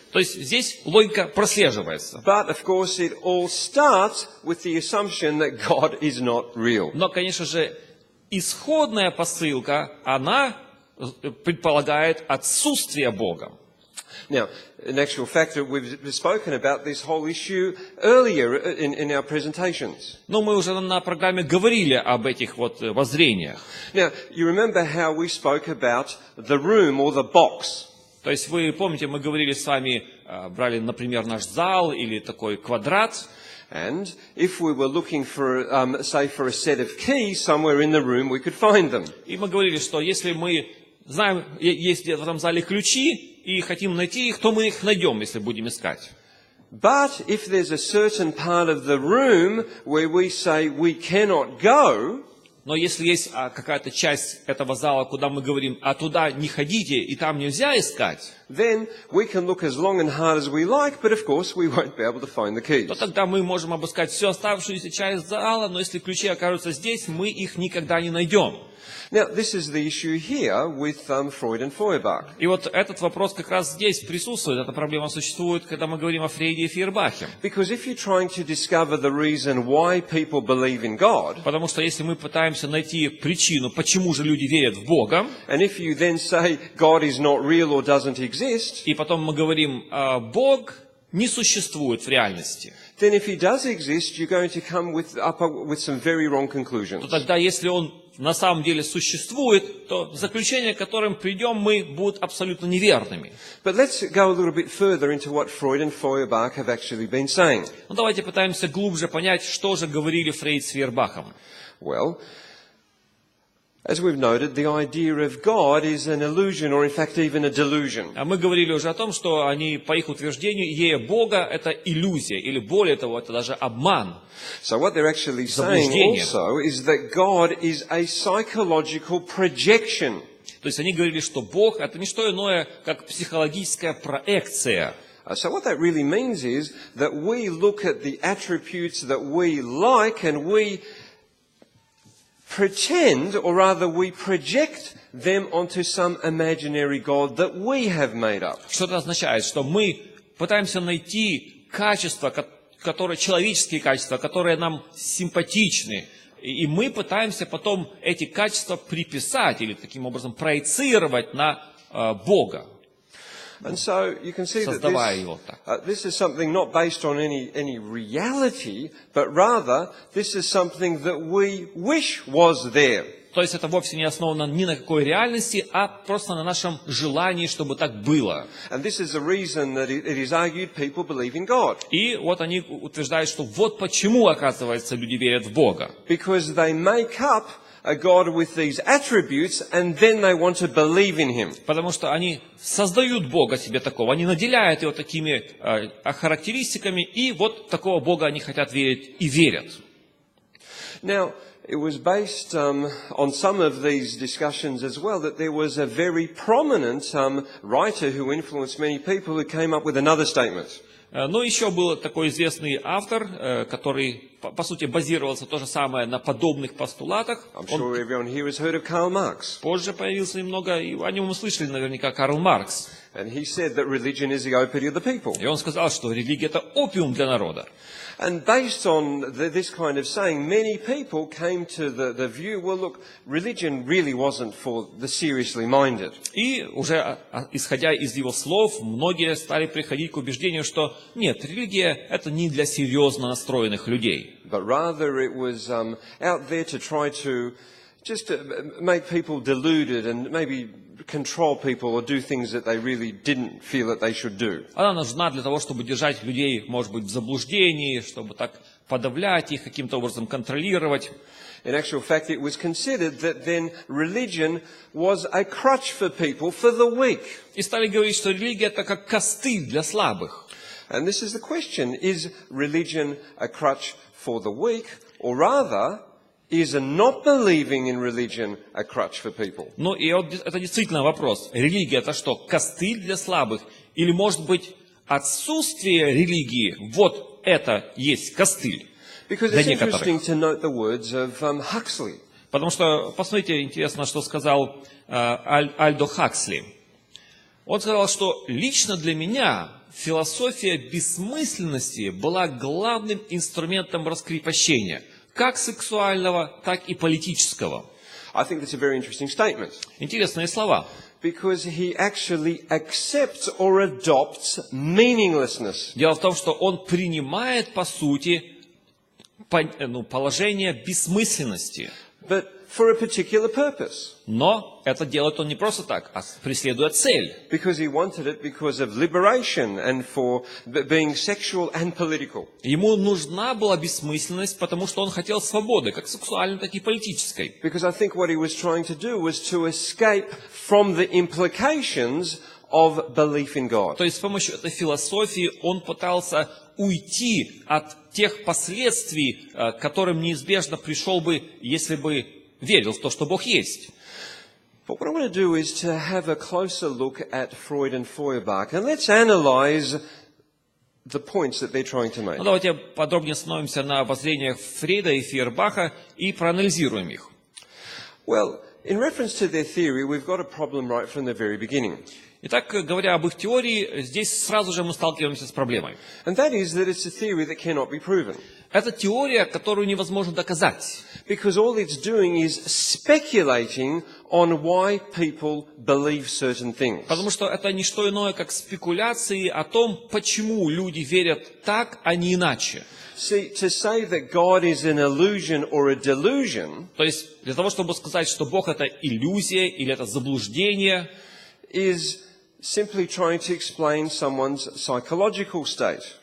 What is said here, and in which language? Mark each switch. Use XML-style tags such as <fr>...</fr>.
<ru>То есть здесь логика прослеживается.</ru> <en>But, of course, it all starts with the assumption that God is not real.</en> <ru>Но, конечно же, исходная посылка, она предполагает отсутствие Бога.</ru> <en>Now, in actual fact, we've spoken about this whole issue earlier in our presentations.</en> <ru>Но мы уже на программе говорили об этих вот воззрениях.</ru> <en>Now, you remember how we spoke about the room or the box.</en> <ru>То есть вы помните, мы говорили с вами, брали, например, наш зал или такой квадрат.</ru> <en>And if we were looking for, say, for a set of keys somewhere in the room, we could find them.</en> <ru>И мы говорили, что если мы знаем, есть в этом зале ключи и хотим найти их, то мы их найдем, если будем искать.</ru> <en>But if there's a certain part of the room where we say we cannot go,</en> <ru>Но если есть какая-то часть этого зала, куда мы говорим, а туда не ходите и там нельзя искать,</ru> <en>then we can look as long and hard as we like, but of course we won't be able to find the keys.</en> <ru>то тогда мы можем обыскать всю оставшуюся часть зала, но если ключи окажутся здесь, мы их никогда не найдем.</ru> <en>Now, this is the issue here with Freud and Feuerbach.</en> <ru>И вот этот вопрос как раз здесь присутствует, эта проблема существует, когда мы говорим о Фрейде и Фейербахе.</ru> <en>Because if you're trying to discover the reason why people believe in God,</en> <ru>Потому что если мы пытаемся найти причину, почему же люди верят в Бога,</ru> <en>and if you then say God is not real or doesn't exist,</en> <ru>и потом мы говорим, Бог не существует в реальности,</ru> <en>then if he does exist, you're going to come up with some very wrong conclusions.</en> <ru>то тогда, если он на самом деле существует, то заключения, к которым придем мы, будут абсолютно неверными.</ru> <en>But let's go a little bit further into what Freud and Feuerbach have actually been saying.</en> <ru>Но давайте пытаемся глубже понять, что же говорили Фрейд с Фейербахом.</ru> <en>Well, as we've noted, the idea of God is an illusion, or in fact even a delusion.</en> <ru>А мы говорили уже о том, что они, по их утверждению, идея Бога – это иллюзия, или более того, это даже обман.</ru> <en>So what they're actually saying also is that God is a psychological projection.</en> <ru>То есть они говорили, что Бог – это не что иное, как психологическая проекция.</ru> <en>So what that really means is that we look at the attributes that we like and we pretend, or rather we project them onto some imaginary God that we have made up.</en> <ru>Что это означает? Что мы пытаемся найти качества, человеческие качества, которые нам симпатичны, и мы пытаемся потом эти качества приписать или таким образом проецировать на Бога.</ru> <en>And so you can see that this is something not based on any reality, but rather this is something that we wish was there.</en> <ru>То есть это вовсе не основано ни на какой реальности, а просто на нашем желании, чтобы так было.</ru> <en>And this is the reason that it is argued people believe in God.</en> <ru>И вот они утверждают, что вот почему, оказывается, люди верят в Бога.</ru> <en>Because they make up a God with these attributes, and then they want to believe in Him.</en> <ru>Потому что они создают Бога себе такого, они наделяют его такими характеристиками, и вот такого Бога они хотят верить и верят.</ru> <en>Now, it was based on some of these discussions as well that there was a very prominent writer who influenced many people who came up with another statement.</en> <ru>Но еще был такой известный автор, который, по сути, базировался то же самое на подобных постулатах.</ru> <en>I'm sure everyone here has heard of Karl Marx.</en> <ru>Позже появился немного, и о нем мы слышали наверняка, Карл Маркс.</ru> <en>And he said that religion is the opiate of the people.</en> <ru>И он сказал, что религия – это опиум для народа.</ru> <en>And based on this kind of saying, many people came to the view, well, look, religion really wasn't for the seriously minded.</en> <ru>И уже исходя из его слов, многие стали приходить к убеждению, что нет, религия – это не для серьезно настроенных людей.</ru> <en>But rather it was out there to try to just make people deluded and maybe control people or do things that they really didn't feel that they should do.</en> <ru>Она нужна для того, чтобы держать людей, может быть, в заблуждении, чтобы так подавлять их, каким-то образом контролировать.</ru> <en>In actual fact, it was considered that then religion was a crutch for people for the weak.</en> <ru>И стали говорить, что религия – это как костыль для слабых.</ru> <en>And this is the question, is religion a crutch for the weak, or rather, is not believing in religion a crutch for people?</en> <ru>Ну, и вот это действительно вопрос. Религия – это что, костыль для слабых? Или, может быть, отсутствие религии – вот это есть костыль</ru> <en>Because</en> <ru>для</ru> <en>it's</en> <ru>некоторых?</ru> <en>interesting to note the words of Huxley.</en> <ru>Потому что, посмотрите, интересно, что сказал Альдо Хаксли. Он сказал, что лично для меня философия бессмысленности была главным инструментом раскрепощения, как сексуального, так и политического.</ru> <en>I think that's a very interesting statement.</en> <ru>Интересные слова.</ru> <en>Because he actually accepts or adopts meaninglessness.</en> <ru>Дело в том, что он принимает, по сути, положение бессмысленности.</ru> <en>But for a particular purpose.</en> <ru>Но это делает он не просто так, а преследуя цель.</ru> <en>Because he wanted it because of liberation and for being sexual and political.</en> <ru>Ему нужна была бессмысленность, потому что он хотел свободы, как сексуальной, так и политической.</ru> <en>Because I think what he was trying to do was to escape from the implications of belief in God.</en> <ru>То есть с помощью этой философии он пытался уйти от тех последствий, к которым неизбежно пришел бы, если бы верил в то, что Бог есть.</ru> <en>But what I want to do is to have a closer look at Freud and Feuerbach, and let's analyze the points that they're trying to make.</en> <ru>Ну, давайте подробнее остановимся на воззрениях Фрейда и Фейербаха и проанализируем их.</ru> <en>Well, in reference to their theory, we've got a problem right from the very beginning.</en> <ru>Итак, говоря об их теории, здесь сразу же мы сталкиваемся с проблемой.</ru> <en>And that is that it's a theory that cannot be proven.</en> <ru>Это теория, которую невозможно доказать.</ru> <en>Because all it's doing is speculating on why people believe certain things.</en> <ru>Потому что это не что иное, как спекуляции о том, почему люди верят так, а не иначе.</ru> <en>See, to say that God is an illusion or a delusion</en> <ru>То есть, для того, чтобы сказать, что Бог – это иллюзия или это заблуждение,</ru> <en>is simply trying to explain someone's psychological state.</en>